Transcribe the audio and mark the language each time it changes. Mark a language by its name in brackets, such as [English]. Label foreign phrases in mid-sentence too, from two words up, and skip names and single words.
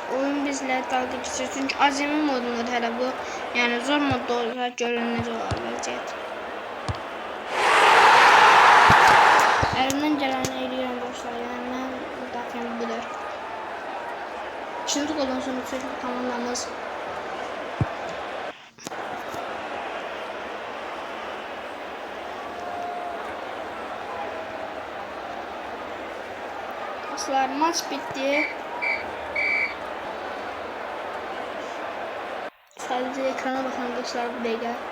[Azerbaijani] Oyun bizlə dalga keçir. Çünki azami modundadır hələ bu. Yəni zor modda olsa görün necə olar vəziyyət. Əlimdən gələni eləyirəm dostlar. Yəni mən müdafiəm budur. [Turkish] İkinci goldan sonra sürekli komandamız dostlar, maç bitti. Sadece ekrana bakın dostlar [Azerbaijani] bu dəqiqə.